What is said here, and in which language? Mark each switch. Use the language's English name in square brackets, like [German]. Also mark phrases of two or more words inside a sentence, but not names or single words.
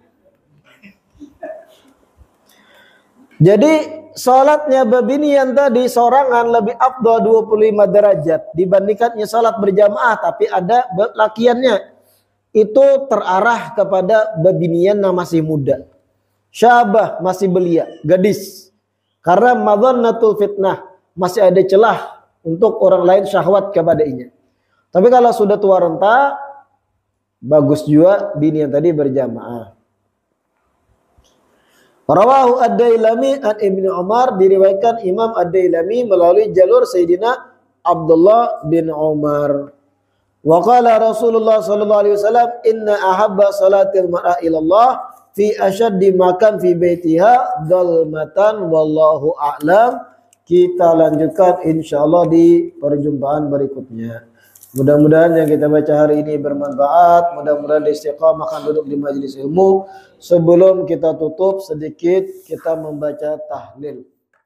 [Banjar] Jadi salatnya babinian tadi sorangan lebih afdal 25 derajat dibandingkannya salat berjamaah tapi ada lakiannya. [Indonesian] itu terarah kepada babinian yang masih muda. Syabah masih belia, gadis. Karena [Arabic] مظنة الفتنة, [Indonesian] masih ada celah untuk orang lain syahwat kepadanya. Tapi kalau sudah tua renta, bagus juga bini yang tadi berjamaah. [Arabic] رواه الديلمي عن ابن عمر, [Indonesian] diriwayatkan Imam Ad-Dailami melalui jalur Sayyidina Abdullah bin Umar. [Arabic] وقال رسول الله صلى الله عليه وسلم إن أحب صلاة المرأة إلى الله في أشد مكان في بيتها ظلمة والله أعلم. [Indonesian] Kita lanjutkan insyaallah di perjumpaan berikutnya. Mudah-mudahan yang kita baca hari ini bermanfaat. Mudah-mudahan istiqamah duduk di majelis ilmu. Sebelum kita tutup sedikit kita membaca tahlil.